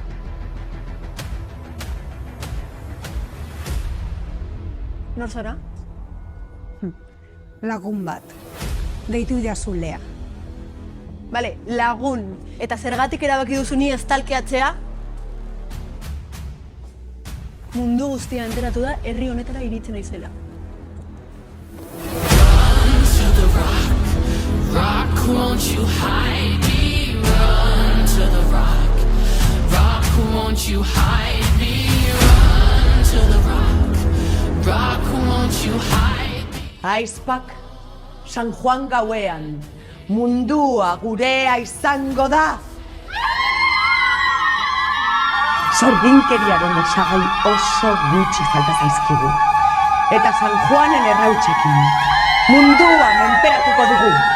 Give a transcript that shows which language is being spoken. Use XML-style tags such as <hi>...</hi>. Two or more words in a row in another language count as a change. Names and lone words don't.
<eu>Nor zara? Lagun bat. Deitu idazu Lea. Bale, lagun. Eta zergatik erabaki duzu ni estalkeatzea? Mundu guztia enteratu da herri honetara iritzen naizela.</eu> <en>Rock, won't you hide me? Run to the rock. Rock, won't you hide me? Run to the rock. Rock, won't you hide me?</en> <eu>Aizpak, San Juan gauean, mundua gurea izango da. Sorginkeriaren osagai oso gutxi falta zaizkigu. Eta San Juanen errautsekin, mundua menperatuko dugu.</eu>